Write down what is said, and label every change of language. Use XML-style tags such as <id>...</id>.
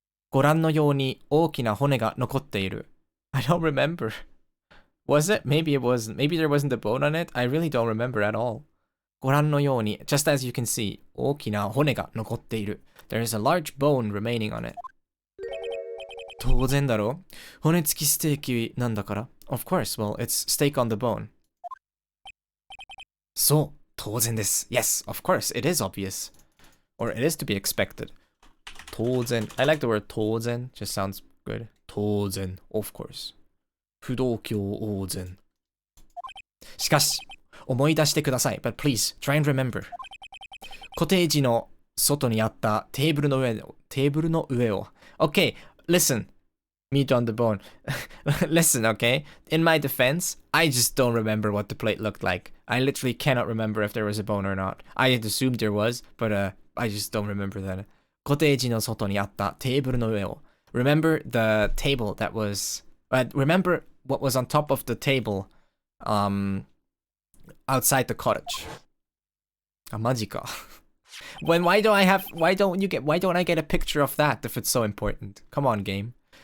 <ja>ご覧のように大きな骨が残っている.</ja> <en>I don't remember. Was it? Maybe it wasn't. Maybe there wasn't a bone on it. I really don't remember at all.</en> <ja>ご覧のように,</ja> <en>just as you can see,</en> <ja>大きな骨が残っている.</ja> <en>There is a large bone remaining on it.</en> <ja>当然だろ? 骨付きステーキなんだから.</ja> <en>Of course, well, it's steak on the bone.</en> <ja>そう、当然です.</ja> <en>Yes, of course, it is obvious. Or it is to be expected.</en> <ja>当然.</ja> <en>I like the word 当然. Just sounds good. 当然, of course. 不動教王然.</en> <ja>しかし、思い出してください.</ja> <en>But please, try and remember.</en> <ja>コテージの外にあったテーブルの上を.</ja> <en>Okay, listen. Meat on the bone. Listen, okay? In my defense, I just don't remember what the plate looked like. I literally cannot remember if there was a bone or not. I had assumed there was, but I just don't remember that.</en> <ja>コテージの外にあったテーブルの上を.</ja> <en>Remember the table that was... remember what was on top of the table outside the cottage. Majika. why don't I get a picture of that if it's so important? Come on, game.</en>